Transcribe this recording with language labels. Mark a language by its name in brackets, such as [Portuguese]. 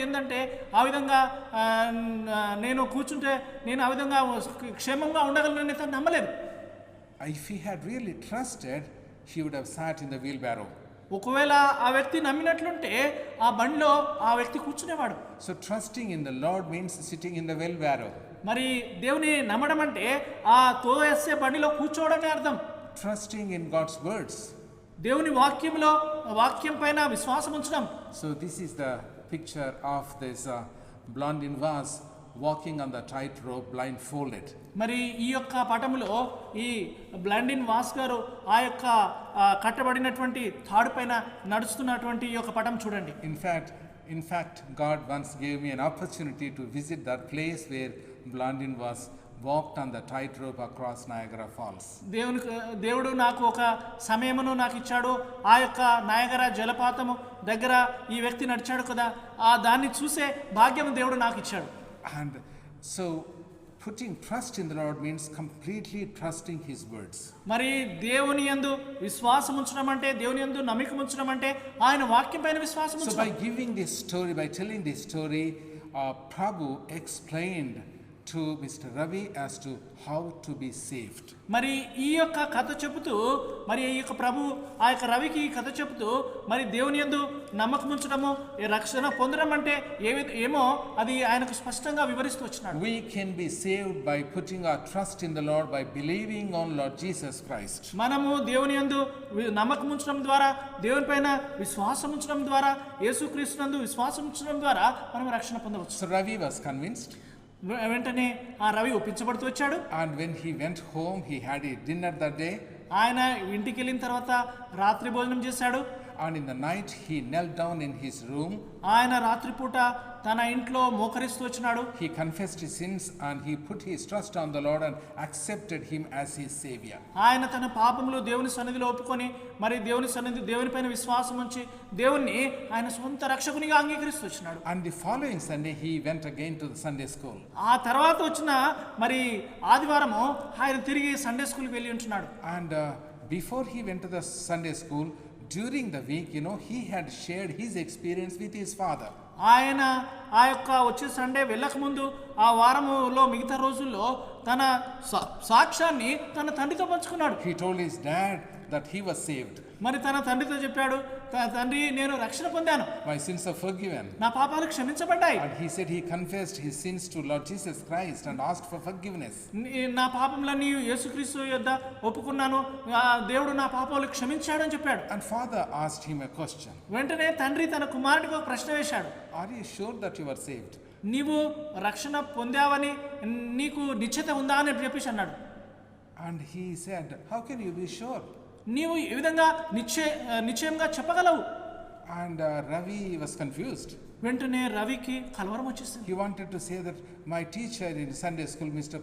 [Telugu] ఏంటంటే ఆ విధంగా నేను కూర్చుంటే నేను ఆ విధంగా క్షేమంగా ఉండగలనని తను నమ్మలేదు. [English] If he had really trusted, he would have sat in the wheelbarrow. [Telugu] ఒకవేళ ఆ వ్యక్తి నమ్మినట్లుంటే ఆ బండిలో ఆ వ్యక్తి కూర్చునేవాడు. [English] So trusting in the Lord means sitting in the wheelbarrow. [Telugu] మరి దేవుని నమ్మడం అంటే ఆ తోవేసే బండిలో కూర్చోవడమే అర్థం. [English] Trusting in God's words. [Telugu] దేవుని వాక్యం పైన విశ్వాసం ఉంచడం. [English] So this is the picture of this blondin vase walking on the tightrope blindfolded. [Telugu] మరి ఈ యొక్క పటములో ఈ బ్లాండిన్ వాస్ గారు ఆ యొక్క కట్టబడినటువంటి తాడు పైన నడుస్తున్నటువంటి ఈ యొక్క పటం చూడండి. [English] In fact, God once gave me an opportunity to visit that place where Blandin was walked on the tightrope across Niagara Falls. [Telugu] దేవుడు నాకు ఒక సమయమును నాకు ఇచ్చాడు. ఆ యొక్క నయాగరా జలపాతము దగ్గర ఈ వ్యక్తి నడిచాడు కదా, ఆ దాన్ని చూసే భాగ్యం దేవుడు నాకు ఇచ్చాడు. [English] And so putting trust in the Lord means completely trusting his words. [Telugu] మరి దేవుని యందు విశ్వాసం ఉంచడం అంటే, దేవుని యందు నమ్మకం ఉంచడం అంటే ఆయన వాక్యం పైన విశ్వాసం ఉంచడం. [English] So by giving this story, by telling this story, Prabhu explained to Mr. Ravi as to how to be saved. [Telugu] మరి ఈ యొక్క కథ చెబుతూ, మరి ఈ యొక్క ప్రభు ఆ యొక్క రవికి ఈ కథ చెబుతూ, మరి దేవుని యందు నమ్మకం ఉంచడము, ఈ రక్షణ పొందడం అంటే ఏమో అది ఆయనకు స్పష్టంగా వివరిస్తూ వచ్చినాడు. [English] We can be saved by putting our trust in the Lord, by believing on Lord Jesus Christ. [Telugu] మనము దేవుని యందు నమ్మకం ఉంచడం ద్వారా, దేవుని పైన విశ్వాసం ఉంచడం ద్వారా, యేసుక్రీస్తునందు విశ్వాసం ఉంచడం ద్వారా మనం రక్షణ పొందవచ్చు. [English] So Ravi was convinced. [Telugu] వెంటనే ఆ రవి ఒప్పించబడుతూ వచ్చాడు. [English] And when he went home, he had a dinner that day. [Telugu] ఆయన ఇంటికి వెళ్ళిన తర్వాత రాత్రి భోజనం చేశాడు. [English] And in the night he knelt down in his room. [Telugu] ఆయన రాత్రిపూట తన ఇంట్లో మోకరిస్తూ వచ్చినాడు. [English] He confessed his sins and he put his trust on the Lord and accepted him as his savior. [Telugu] ఆయన తన పాపములు దేవుని సన్నిధిలో ఒప్పుకొని, మరి దేవుని పైన విశ్వాసం ఉంచి దేవుణ్ణి ఆయన సొంత రక్షకునిగా అంగీకరిస్తూ వచ్చినాడు. [English] And the following Sunday he went again to the Sunday school. [Telugu] ఆ తర్వాత వచ్చిన మరి ఆదివారము ఆయన తిరిగి సండే స్కూల్కి వెళ్ళి ఉంటున్నాడు. [English] And before he went to the Sunday school, during the week, he had shared his experience with his father. [Telugu] ఆయన ఆ యొక్క వచ్చే సండే వెళ్ళక ముందు ఆ వారములో మిగతా రోజుల్లో తన సాక్ష్యాన్ని తన తండ్రితో పంచుకున్నాడు. [English] He told his dad that he was saved. [Telugu] మరి తన తండ్రితో చెప్పాడు, తండ్రి నేను రక్షణ పొందాను, [English] My sins are forgiven. [Telugu] నా పాపాలు క్షమించబడ్డాయి. [English] And he said he confessed his sins to Lord Jesus Christ and asked for forgiveness. [Telugu] నా పాపములన్నీ యేసుక్రీస్తు యొద్ద ఒప్పుకున్నాను, దేవుడు నా పాపాలు క్షమించాడు అని చెప్పాడు. [English] And father asked him a question. [Telugu] వెంటనే తండ్రి తన కుమారుడికి ఒక ప్రశ్న వేశాడు. [English] Are you sure that you are saved? [Telugu] నీవు రక్షణ పొందావని నీకు నిశ్చయత ఉందా అని చెప్పేసి అన్నాడు. [English] And he said, how can you be sure? [Telugu] నీవు ఏ విధంగా నిశ్చయంగా చెప్పగలవు? [English] And Ravi was confused. [Telugu] వెంటనే రవికి కలవరం వచ్చేసింది. [English] He wanted to say that my teacher in Sunday school, Mr.